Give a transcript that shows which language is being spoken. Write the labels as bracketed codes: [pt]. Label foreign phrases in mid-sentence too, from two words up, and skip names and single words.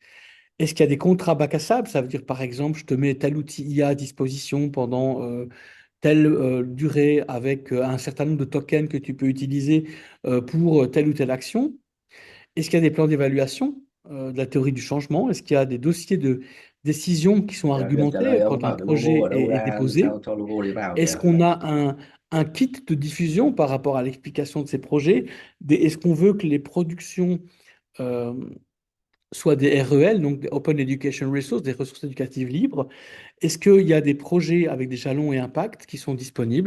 [fr] Est-ce qu'il y a des contrats bac à sable? Ça veut dire, par exemple, je te mets tel outil IA à disposition pendant telle durée avec un certain nombre de tokens que tu peux utiliser pour telle ou telle action. Est-ce qu'il y a des plans d'évaluation de la théorie du changement? Est-ce qu'il y a des dossiers de décision qui sont [vi] Dạ, trả lời [fr] argumentés [vi] ông [fr] quand un [vi] bảo cái logo [fr] projet [vi] ở đâu [fr] est [vi] ra [fr] déposé? [vi] sao cho logo đấy vào [fr] Est-ce [vi] kìa. [fr] qu'on a un kit de diffusion par rapport à l'explication de ces projets? Est-ce qu'on veut que les productions euh, soit des REL, donc des [en] Open Education Resources, [fr] des ressources éducatives libres. Est-ce qu'il y a des projets avec des jalons et impacts qui sont disponibles?